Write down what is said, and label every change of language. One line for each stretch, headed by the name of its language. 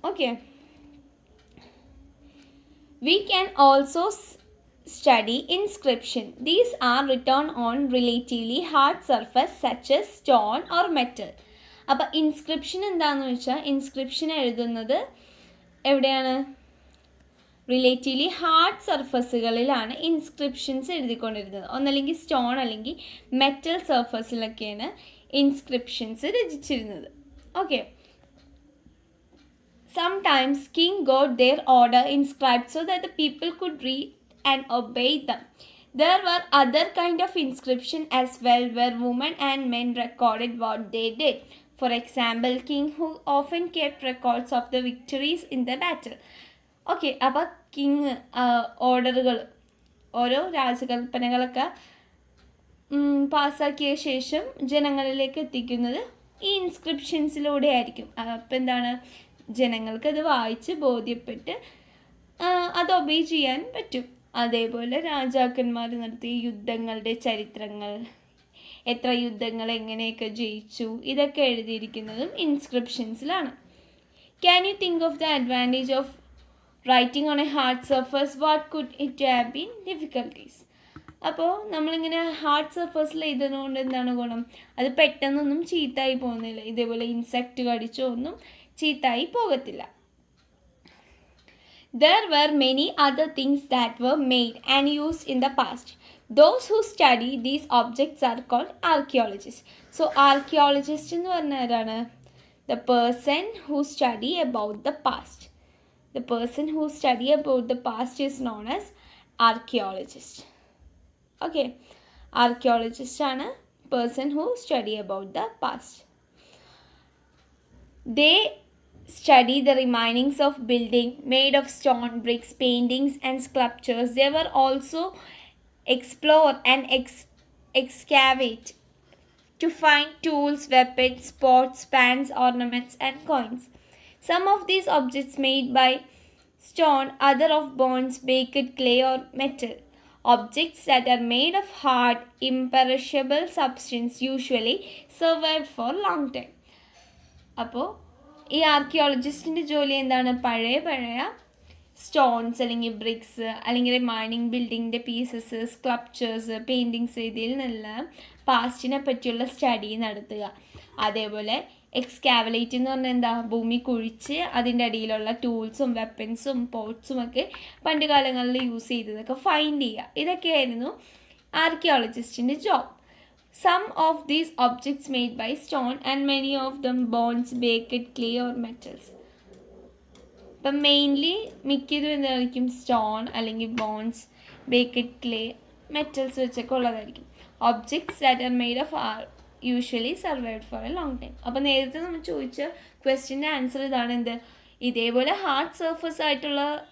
English: Okay, we can also study inscription. These are written on relatively hard surface such as stone or metal.
Malayalam: അപ്പോൾ inscription എന്താണെന്ന് വെച്ചാൽ, inscription എഴുതുന്നത് എവിടെയാണ്, relatively hard സർഫസുകളിലാണ് inscriptions എഴുതിക്കൊണ്ടിരുന്നത്. ഒന്നല്ലെങ്കിൽ stone അല്ലെങ്കിൽ metal സർഫസിലൊക്കെയാണ് inscriptions രചിച്ചിരുന്നത്.
English: Okay, sometimes king got their order inscribed so that the people could read and obey them. There were other kind of inscription as well, where women and men recorded what they did. For example, king who often kept records of the victories in the battle.
Malayalam: Okay, അപ്പോൾ king ഓർഡറുകൾ, ഓരോ രാജകൽപ്പനകളൊക്കെ പാസ്സാക്കിയ ശേഷം ജനങ്ങളിലേക്ക് എത്തിക്കുന്നത് ഈ ഇൻസ്ക്രിപ്ഷൻസിലൂടെ ആയിരിക്കും. അപ്പോൾ എന്താണ്, ജനങ്ങൾക്കത് വായിച്ച് ബോധ്യപ്പെട്ട് അത് ഒബേ ചെയ്യാൻ പറ്റും. അതേപോലെ രാജാക്കന്മാർ നടത്തിയ യുദ്ധങ്ങളുടെ ചരിത്രങ്ങൾ, എത്ര യുദ്ധങ്ങൾ എങ്ങനെയൊക്കെ ജയിച്ചു, ഇതൊക്കെ എഴുതിയിരിക്കുന്നതും ഇൻസ്ക്രിപ്ഷൻസിലാണ്.
English: Can you think of the advantage of writing on a hard surface? What could it have been difficulties?
Malayalam: അപ്പോൾ നമ്മളിങ്ങനെ ഹാർഡ് സർഫസിൽ എഴുതുന്നതുകൊണ്ട് എന്താണ് ഗുണം, അത് പെട്ടെന്നൊന്നും ചീത്തായി പോകുന്നില്ല. ഇതേപോലെ ഇൻസെക്റ്റ് കടിച്ചോ ഒന്നും ചീത്തായി പോകത്തില്ല.
English: There were many other things that were made and used in the past. Those who study these objects are called archaeologists.
Malayalam: So archaeologist എന്ന് പറഞ്ഞാൽ ആരാണ്?
English: The person who study about the past. The person who study about the past is known as archaeologist. Okay, archaeologist ആണ് person who study about the past. They study the remainings of building made of stone, bricks, paintings and sculptures. They were also explore and excavate to find tools, weapons, pots, pans, ornaments and coins. Some of these objects made by stone, other of bones, baked clay or metal. Objects that are made of hard, imperishable substance usually survived for a long time.
Malayalam: അപ്പോൾ ഈ ആർക്കിയോളജിസ്റ്റിൻ്റെ ജോലി എന്താണ്, പഴയ stones അല്ലെങ്കിൽ BRICS അല്ലെങ്കിൽ mining ബിൽഡിങ്ങിൻ്റെ pieces, sculptures, paintings, ഇതിൽ നിന്നെല്ലാം പാസ്റ്റിനെ പറ്റിയുള്ള സ്റ്റഡി നടത്തുക. അതേപോലെ എക്സ്കാവലേറ്റ് എന്ന് പറഞ്ഞാൽ എന്താ, ഭൂമി കുഴിച്ച് അതിൻ്റെ അടിയിലുള്ള ടൂൾസും വെപ്പൻസും പോട്ട്സും ഒക്കെ പണ്ട് കാലങ്ങളിൽ യൂസ് ചെയ്തതൊക്കെ ഫൈൻഡ് ചെയ്യുക. ഇതൊക്കെയായിരുന്നു ആർക്കിയോളജിസ്റ്റിൻ്റെ job.
English: Some of these objects made by stone and many of them bones, baked clay or metals.
Malayalam: ഇപ്പം മെയിൻലി മിക്കതും എന്തായിരിക്കും, സ്റ്റോൺ അല്ലെങ്കിൽ ബോൺസ്, ബേക്കഡ് ക്ലേ, മെറ്റൽസ് വെച്ചൊക്കെ ഉള്ളതായിരിക്കും.
English: Objects that are made of are usually survived for a long time.
Malayalam: അപ്പോൾ നേരത്തെ നമ്മൾ ചോദിച്ച ക്വസ്റ്റ്യൻ്റെ ആൻസർ ഇതാണ്, എന്ത്, ഇതേപോലെ ഹാർഡ് സർഫസ് ആയിട്ടുള്ള